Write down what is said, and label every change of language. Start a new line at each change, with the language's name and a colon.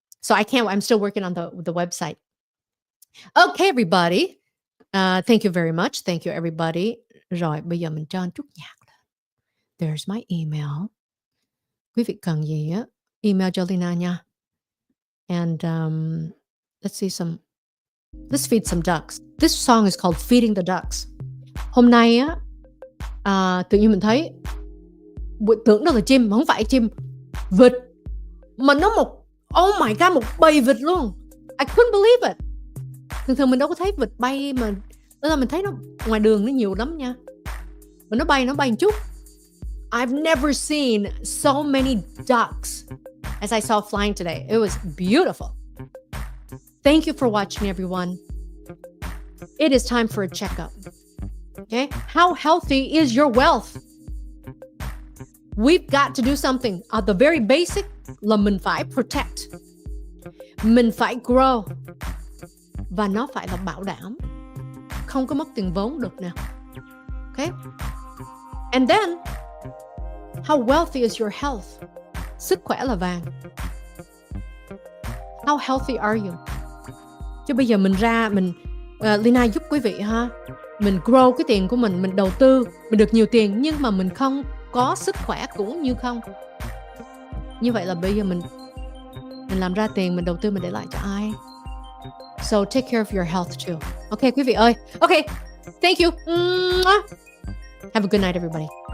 English: So I'm still working on the website. Okay, everybody. Thank you very much. Thank you, everybody.
Vietnamese: Rồi, bây giờ mình cho chút nhạc.
English: There's my email.
Vietnamese: Quý vị cần gì á, email cho Leyna nha.
English: And let's feed some ducks. This song is called Feeding the Ducks.
Vietnamese: Hôm nay á, tự nhiên mình thấy tưởng đó là chim, mà không phải chim, vịt. Mà nó oh my god, một bầy vịt luôn.
English: I couldn't believe it.
Vietnamese: Thường mình đâu có thấy vịt bay mà. Đó là mình thấy nó ngoài đường nó nhiều lắm nha. Mà nó bay một chút.
English: I've never seen so many ducks as I saw flying today. It was beautiful. Thank you for watching, everyone. It is time for a checkup. Okay? How healthy is your wealth? We've got to do something. At the very basic
Vietnamese: là mình phải
English: protect.
Vietnamese: Mình phải
English: grow.
Vietnamese: Và nó phải là bảo đảm. Không có mất tiền vốn được nào.
English: Okay? And then, how wealthy is your health?
Vietnamese: Sức khỏe là vàng.
English: How healthy are you?
Vietnamese: Chứ bây giờ mình ra, Leyna giúp quý vị ha. Mình grow cái tiền của mình đầu tư, mình được nhiều tiền, nhưng mà mình không có sức khỏe cũng như không. Như vậy là bây giờ mình làm ra tiền, mình đầu tư, mình để lại cho ai?
English: So take care of your health too. Okay,
Vietnamese: quý vị ơi.
English: Okay, thank you. Have a good night, everybody.